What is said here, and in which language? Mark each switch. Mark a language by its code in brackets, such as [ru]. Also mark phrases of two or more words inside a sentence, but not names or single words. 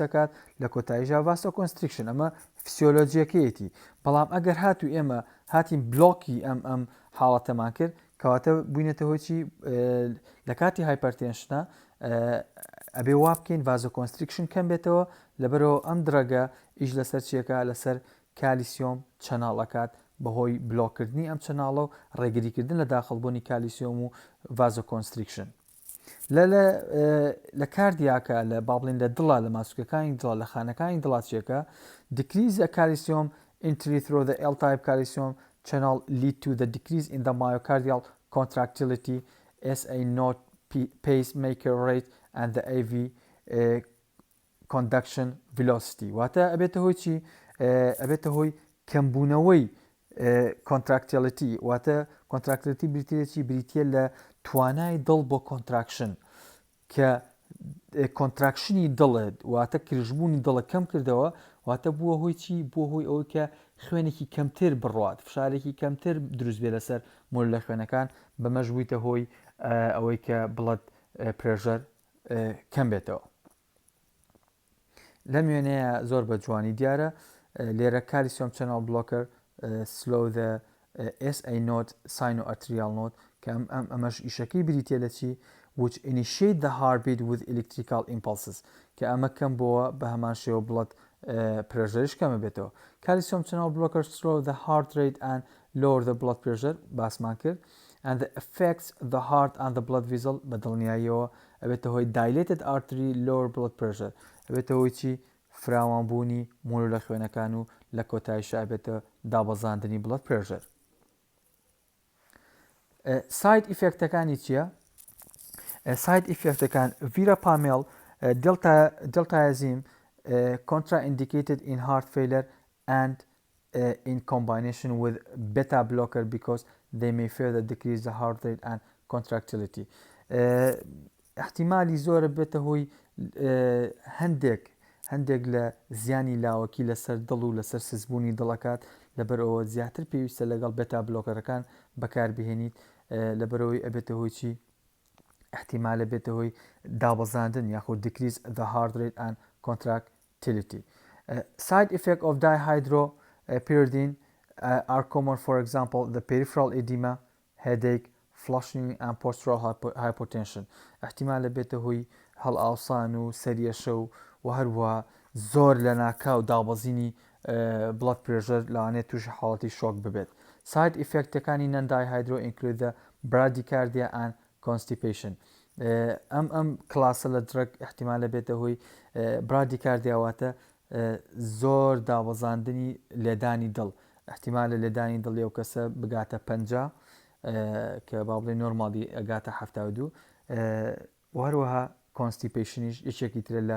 [ckb] دەکات لە کۆتاییژا ڤاسۆ کۆنستریکشن ئەمە فسیۆلۆجیەکەیەتی بەڵام ئەگەر هاتوو ئێمە هاتین بلۆکی ئەم حاڵەتەمان کرد کەواتە بووینەتە هۆچی لە کاتی هایپەرتێنشنە ئەبێ وا بکەین ڤازۆ کۆنستریکشن کەم بێتەوە لەبەرەوە ئەم درەگە ئیش لەسەر چیەکە لەسەر کالیسیۆم چەناڵەکات بەهۆی بلۆکردنی ئەم چەناڵە و ڕێگریکردن لە داخڵبوونی کالیسیۆم و ڤازۆ کۆنستریکشن لە کاردیاکە لە باڵین لە دڵە لە ماسوولەکانی دڵە لە خانەکانی دڵاتچێکە [en] decrease the calcium entry through the L-type calcium channel lead to the decrease in the myocardial contractility SA node pacemaker rate and the AV conduction velocity واتە [ckb] ئەبێتە هۆی چی ئەبێتە هۆی کەمبوونەوەی contractility واتە contractility بریتێکی بریتە لە توانای دڵ بۆ کۆنتراکشن کە کۆنتراکشنی دڵێت واتە کرژبوونی دڵە کەم کردەوە واتە بووە هۆی چی بۆ هۆی ئەوەی کە خوێنێکی کەمتر بڕات فشارێکی کەمتر دروست بێ لەسەر مۆل لە خوێنەکان بەمەش بوویتە هۆی ئەوەی کە [en] blood pressure [ckb] کەم بێتەوە لەم وێنەیە زۆر بە جوانی دیارە لێرە کالیسیۆم چەناڵ بلۆکەر [en] slow the SA node sinoarterial node [ckb] کە ئەمەش ئیشەکەی بریتێ لە چی [en] which initiate the heartbeat with electrical impulses [ckb] کە ئەمە کەم بۆوە بە هەمان شێوە بڵد پرێژەرش کەمە بێتەوە [en] calcium channel blockers slow the heart rate and lower the blood pressure [ckb] باسمان کرد [en] and the affects the heart and the blood vessel [ckb] بە دڵنیاییەوە ئەبێتە هۆی [en] dilated artery lower blood pressure [ckb] ئەبێتە هۆی چی فراوانبوونی مۆل لە خوێنەکان و لە کۆتاییشە ئەبێتە دابەزاندنی [en] blood pressure [ckb] ساید ئیفێکتەکانی چییە؟ [en] ساید ئیفێکتەکان ڤیرەپامێڵ دڵتایازیم contraindicated in heart failure and in combination with beta blocker because they may further decrease the heart rate and contractility [ckb] احتیمالی زۆرە بێتە هۆی هەندێک لە زیانی لاوەکی لەسەر دڵ و لەسەر سزبوونی دڵەکات لەبەرەوە زیاتر پێویستە لەگەڵ بێتا بلۆکەرەکان بەکاربهێنیت لەبەرەوەی ئەبێتە هۆی چی احتیمالە بێتە هۆی دابەزاندن یاخود [en] decrease the heart rate and contractility side effect of dihydropyridine are common for example the peripheral edema headache flushing and postural hypotension [ckb] احتیمالە بێتە هۆی هەڵئاوسان و سەریەشە و هەروە زۆر لە ناکاو دابەزینی [en] blood pressure [ckb] لەوانێت تووشی حاڵەتی شۆک ببێت side ئیفێکتەکانی [en] non-dihydro include the bradycardia and constipation [ckb] ئەم کلاسە لە درەگ احتیمالە بێتە هۆی برادیکاردیاواتە زۆر دابەزاندنی لێدانی دڵ احتیمالە لێدانی دڵی ئەو کەسە بگاتە 50 کە با بڵێ نۆرمالی ئەگاتە 72 وهروەها کۆنستیپیشنیش یەکێکی ترە لە